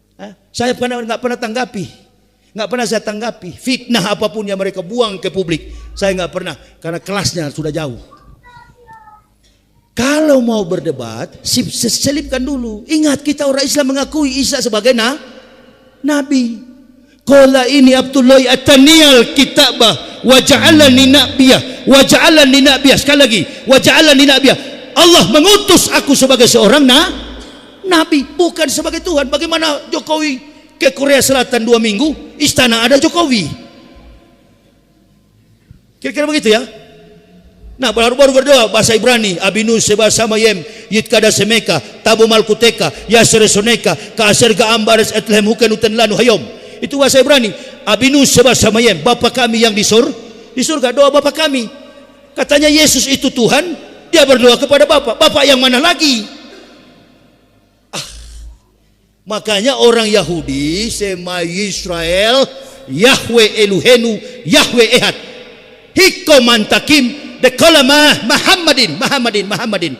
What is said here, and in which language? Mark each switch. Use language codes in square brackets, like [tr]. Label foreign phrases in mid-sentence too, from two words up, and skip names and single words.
[id] Saya nggak pernah tanggapi. Nggak pernah saya tanggapi. Fitnah apapun yang mereka buang ke publik, saya nggak pernah, karena kelasnya sudah jauh. Kalau mau berdebat, selipkan dulu. Ingat, kita orang Islam mengakui Isa sebagai nabi. [ar] قال إني عبد الله آتاني الكتاب وجعلني نبيا وجعلني نبيا. [id] Sekali lagi, [ar] وجعلني نبيا. [id] Allah mengutus aku sebagai seorang nabi, bukan sebagai Tuhan. Bagaimana Jokowi ke Korea Selatan 2 minggu, istana ada Jokowi? Kira-kira begitu ya. Nah, baru berdoa bahasa Ibrani, [he] אבינו שבשמים יתקדש שמך תבוא מלכותך יעשה רצונך כאשר בשמים ובארץ את לחם חוקנו תן לנו היום. [id] Itu bahasa Ibrani. [he] אבינו שבשמים, [id] Bapa kami yang di surga. Doa Bapa kami. Katanya Yesus itu Tuhan, dia berdoa kepada Bapa. Bapa yang mana lagi? Makanya orang Yahudi [he] שמע ישראל יהוה אלוהינו יהוה אחד hikomantakim dekolama [id] Muhammadin.